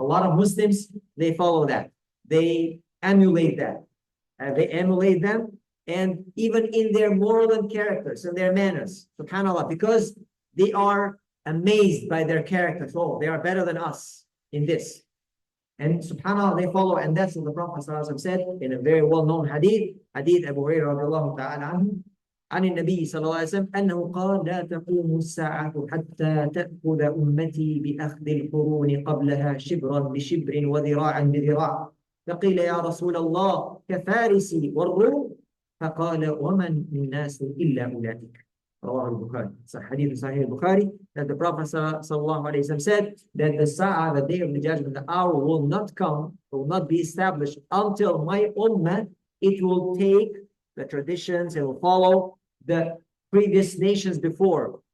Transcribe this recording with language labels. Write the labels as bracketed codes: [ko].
[en] A lot of Muslims, they follow that. They emulate that. They emulate them, and even in their moral and characters and their manners, subhanAllah, because they are amazed by their characters. Oh, they are better than us in this. And subhanAllah, they follow, and that's what the Prophet said in a very well-known hadith Abu Hurairah radiallahu ta'ala anhu, [ar] عن النبي صلى الله عليه وسلم أنه قال لا تقوم الساعة حتى تأخذ أمتي بأخذ القرون قبلها شبرا بشبر وذراعا بذراع. فقيل يا رسول الله كفارس والروم؟ فقال ومن الناس إلا أولئك. رواه البخاري. [en] Hadith Sahih Bukhari, that the Prophet sallallahu alaihi wasallam said that the Sa'ah, the day of the judgment, the hour will not come, will not be established until my ummah, it will take the traditions, it will follow the previous nations before.